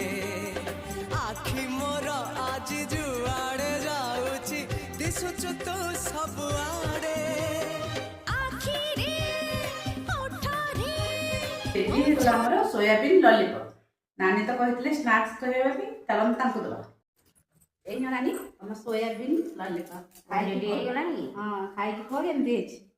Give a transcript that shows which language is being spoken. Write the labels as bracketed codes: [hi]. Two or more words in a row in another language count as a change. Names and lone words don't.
[or] ଆଖି ମୋର ଆଜ ଯୁଆଡ଼େ ଯାଉଛି ଦିଶୁଚୁ ତୋ ସବ ଆଡ଼େ ଆମର ସୋୟାବିନ୍ ଲଲିପପ୍ ନାନୀ ତ କହିଥିଲେ ସ୍ନାକ୍ସ କରିବା ପାଇଁ ଚାଲନ୍ତୁ ତାଙ୍କୁ ଦେବା। ଏଇ ନାନୀ ଆମ ସୋୟାବିନ୍ ଲଲିପପ୍ ରେଡି ହେଇଗଲାଣି। ହଁ ଖାଇକି କହ କେମିତି ହେଇଛି।